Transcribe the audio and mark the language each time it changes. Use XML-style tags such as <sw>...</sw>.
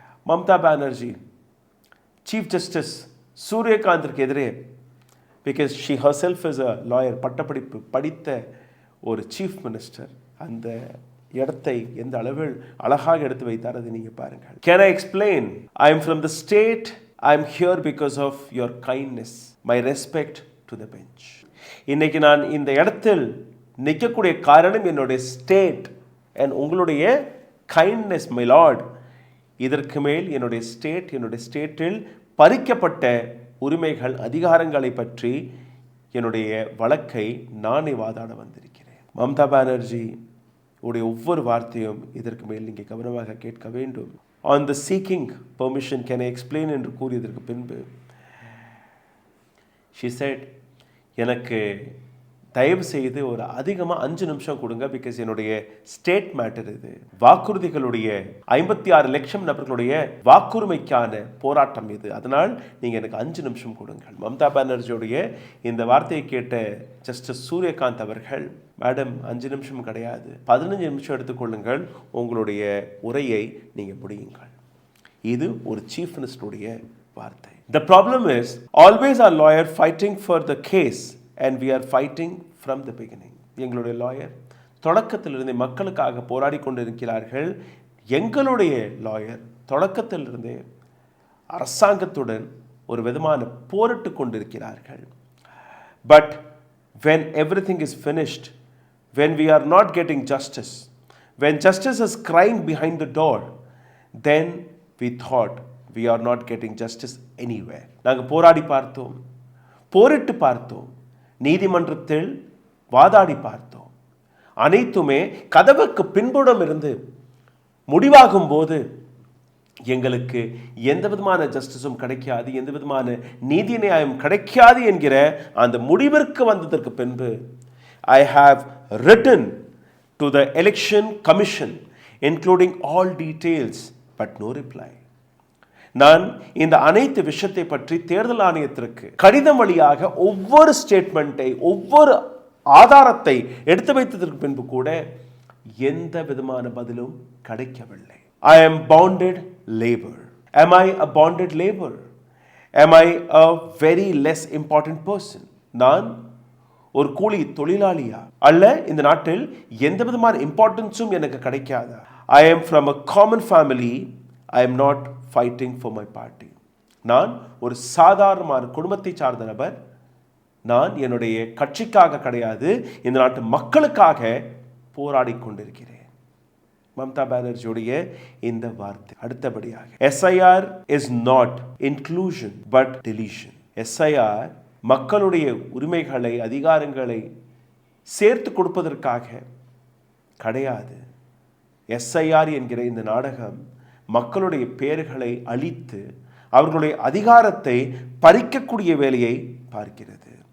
<ta>Mamata Banerjee chief justice சூரியகாந்திற்கு எதிரே,</ta> <en>because she herself is a lawyer,</en> <ta>பட்டப்படிப்பு படித்த ஒரு சீஃப் மினிஸ்டர், அந்த இடத்தை எந்த அளவில் அழகாக எடுத்து வைத்தார் அதை நீங்கள் பாருங்கள்.</ta> <en>Can I explain? I am from the state. I am here because of your kindness. My respect to the bench.</en> <ta>இன்னைக்கு நான் இந்த இடத்தில் நிற்கக்கூடிய காரணம் என்னுடைய ஸ்டேட் அண்ட் உங்களுடைய கைண்ட்னஸ் மை லார்ட். இதற்கு மேல் என்னுடைய ஸ்டேட்டில் பறிக்கப்பட்ட உரிமைகள், அதிகாரங்களை பற்றி என்னுடைய வழக்கை நானே வாதாட வந்திருக்கிறேன். மம்தா பானர்ஜி உடைய ஒவ்வொரு வார்த்தையும் இதற்கு மேல் நீங்கள் கவனமாக கேட்க வேண்டும்.</ta> <en>on the seeking permission can I explain</en> <ta>என்று கூறியதற்கு பின்பு</ta> <en>she said,</en> <ta>எனக்கு தயவு செய்து ஒரு அதிகமாக 5 நிமிஷம் கொடுங்க, பிகாஸ் என்னுடைய ஸ்டேட் மேட்டர் இது. வாக்குறுதிகளுடைய 56 லட்சம் நபர்களுடைய வாக்குரிமைக்கான போராட்டம் இது. அதனால் நீங்கள் எனக்கு 5 நிமிஷம் கொடுங்கள். மம்தா பானர்ஜியுடைய இந்த வார்த்தையை கேட்ட ஜஸ்டிஸ் சூரியகாந்த் அவர்கள், மேடம் 5 நிமிஷம் கிடையாது, 15 நிமிஷம் எடுத்துக்கொள்ளுங்கள், உங்களுடைய உரையை நீங்கள் முடியுங்கள். இது ஒரு சீஃப் மினிஸ்டருடைய வார்த்தை.</ta> <en>The problem is always our lawyer fighting for the case and we are fighting from the beginning.</en> <ta>எங்களுடைய லாயர் தொடக்கத்திலிருந்தே மக்களுக்காக போராடி கொண்டிருக்கிறார்கள். எங்களுடைய லாயர் தொடக்கத்திலிருந்தே அரசாங்கத்துடன் ஒரு விதமான போரிட்டு கொண்டிருக்கிறார்கள்.</ta> <en>But when everything is finished, when we are not getting justice, when justice is crying behind the door, then we thought we are not getting justice anywhere.</en> <ta>நாங்கள் போராடி பார்த்தோம், போரிட்டு பார்த்தோம், நீதிமன்றத்தில் வாதாடி பார்த்தோம். அனைத்துமே கதவுக்கு பின்புறம் இருந்து முடிவாகும் போது எங்களுக்கு எந்த விதமான ஜஸ்டிஸும் கிடைக்காது, எந்த விதமான நீதி நியாயம் கிடைக்காது என்கிற அந்த முடிவிற்கு வந்ததற்கு பின்பு</ta> <en>I have written to the election commission including all details but no reply.</en> <ta>நான் இந்த அனைத்து விஷயத்தை பற்றி தேர்தல் ஆணையத்திற்கு கடிதம் வழியாக ஒவ்வொரு ஸ்டேட்மெண்ட்டை, ஒவ்வொரு ஆதாரத்தை எடுத்து வைத்ததற்கு பின்பு கூட எந்த விதமான பதிலும் கிடைக்கவில்லை.</ta> <en>I am bonded labor. Am I a bonded labor? Am I a very less important person?</en> <ta>நான் ஒரு கூலி தொழிலாளியா? அல்ல இந்த நாட்டில் எந்த விதமான இம்பார்ட்டன்ஸும் எனக்கு கிடைக்காதா?</ta> <en>I am from a common family. I am not fighting for my party.</en> <ta>நான் ஒரு சாதாரணமான குடும்பத்தை சார்ந்த நபர். நான் என்னுடைய கட்சிக்காக கிடையாது, இந்த நாட்டு மக்களுக்காக போராடி கொண்டிருக்கிறேன். மம்தா பானர்ஜியுடைய இந்த வார்த்தை. அடுத்தபடியாக</ta> <en>SIR is not inclusion but deletion.</en> <ta>SIR மக்களுடைய உரிமைகளை, அதிகாரங்களை சேர்த்து கொடுப்பதற்காக கிடையாது. SIR என்கிற இந்த நாடகம் மக்களுடைய பெயர்களை அழித்து அவர்களுடைய அதிகாரத்தை பறிக்கக்கூடிய வேலையை பார்க்கிறது.</ta>